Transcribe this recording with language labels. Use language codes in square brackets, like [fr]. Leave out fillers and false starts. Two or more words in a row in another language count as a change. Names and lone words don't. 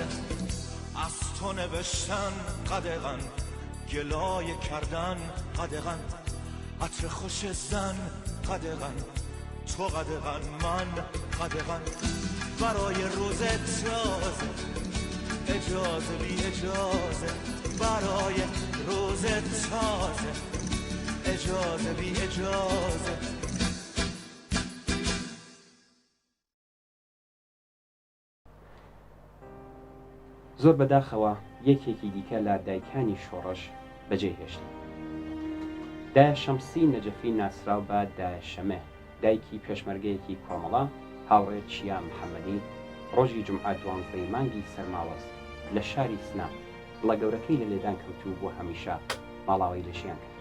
[fa] از تو نوشتن قدغن، گلای کردن قدغن، عطر خوش زن قدغن، تو قدغن من قدغن، برای روز تازه اجازه بی اجازه، برای روز تازه اجازه بی اجازه. [ckb] زۆر بەداخەوە یەکێکی دیکە لە دایکانی شۆڕش بەجێهێشت. دایە شەمسی نەجەفی ناسراو بە دایە شەمە، دایکی پێشمەرگەیەکی کۆمەڵە، هاوڕێ چیا محەممەدی، ڕۆژی جمعە 12 مانگی سەرماوەز لە شاری سنا بڵە گەورەکەی لە لێدان کەوتوو بۆ هەمیشە ماڵاوی لەشیان کرد.